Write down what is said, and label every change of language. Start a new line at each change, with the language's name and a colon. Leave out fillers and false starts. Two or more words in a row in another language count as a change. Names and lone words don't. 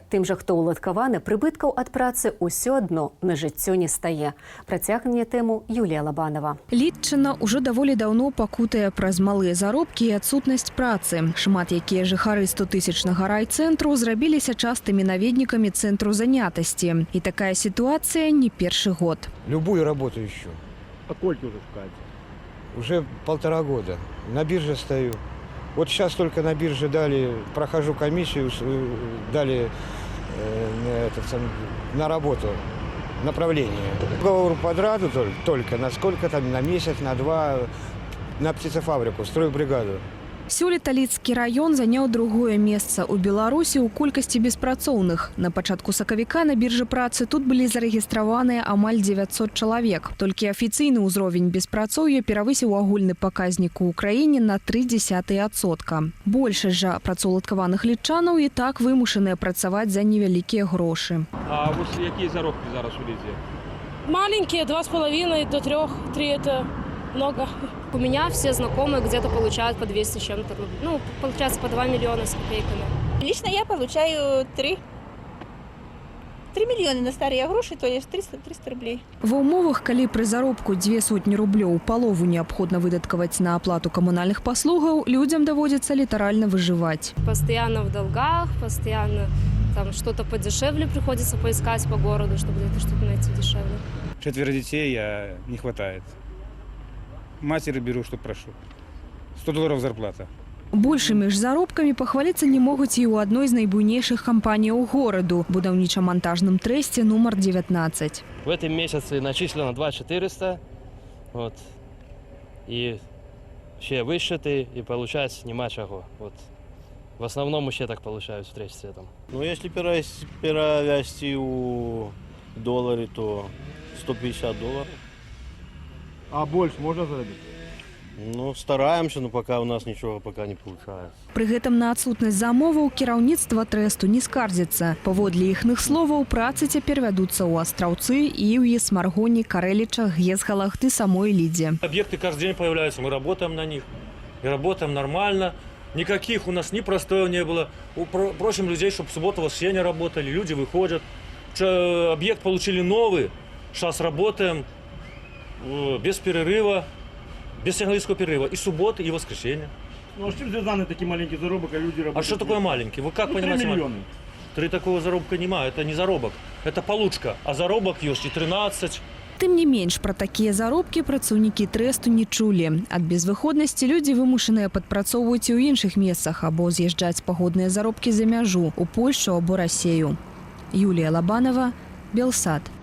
Belarusian: Тым жа, хто ўладкаваны, прыбыткаў ад працы ўсё адно на жыццё не стае. Працягне тэму Юлія Лабанова. Лідчына ўжо даволі даўно пакутае праз малыя заробкі і адсутнасць працы. Шмат якія жыхары 100-тысячнага райцэнтру зрабіліся частымі наведнікамі цэнтру занятасці. І такая сітуацыя не першы год.
Russian: Любую работу ищу. А сколько уже шукаете? Уже 1,5 года. На бирже стою. Вот сейчас только на бирже дали, прохожу комиссию, дали на работу, направление. Договор подраду только, на сколько там, на месяц, на 2, на птицефабрику, стройбригаду.
Belarusian: Сёлета Лідскі раён заняў другое месца ў Беларусі ў колькасці беспрацоўных. На пачатку сакавіка на біржы працы тут былі зарэгістраваныя амаль 900 чалавек. Толькі афіцыйны ўзровень беспрацоўя перавысіў агульны паказнік у краіне на 0,3%. Большасць жа працаўладкаваных лідчанаў і так вымушаныя працаваць за невялікія грошы. А вось якія заробкі зараз у Лідзе?
Russian: Маленькие, 2,5 до 3. 3 это много. У меня все знакомые где-то получают по 200 с чем-то. Ну, получается, по 2 миллиона с копейками. Лично я получаю 3 миллиона на старые гроши, то есть 300 рублей.
Belarusian: Ва ўмовах, калі пры заробку 200 рублёў палову неабходна выдаткаваць на аплату камунальных паслугаў, людзям даводзіцца літаральна выжываць.
Russian: Постоянно в долгах, постоянно там что-то подешевле приходится поискать по городу, чтобы где-то что-то найти дешевле. 4 детей не хватает. Матери беру, что прошу. $100 зарплата.
Belarusian: Большымі ж заробкамі пахваліцца не могуць і ў адной з найбуйнейшых кампаніяў гораду – будаўніча-монтажным трэсце нумар 19.
Russian: В этом месяце начислено 2400. Вот. И все вышиты, и получается нема чего. Вот. В основном все так получают в тресте этом. Ну, если перевести в доллары, то $150. А больше можно заработать? Ну, стараемся, но пока у нас ничего пока не получается.
Belarusian: Пры гэтым на адсутнасць замоваў кіраўніцтва трэсту не скардзіцца. Паводле іхных словаў, працы цяпер вядуцца ў Астраўцы, Іўі, Смаргоні, Карэлічах, Гезгалах ды самой Лідзе.
Russian: Объекты каждый день появляются, мы работаем на них. И работаем нормально. Никаких у нас ни простоев не было. Просим людей, чтобы в субботу-воскресенье работали, люди выходят. Объект получили новый, сейчас работаем без перерыва, без сигналистского перерыва, и субботы, и воскресенье. Ну а с чем связаны такие маленькие заработки, а люди работают? А что такое маленький? Вы как понимаете? 3 миллиона. 3 такого заработка нема, это не заработок, это получка, а заработок есть и 13.
Belarusian: Тым не менш, пра такія заробкі працаўнікі трэсту не чулі. Ад безвыходнасці людзі вымушаныя падпрацоўваць і ў іншых месцах або з'язджаць пагодныя заробкі за мяжу, у Польшу або Расею. Юлія Лабанова, Белсат.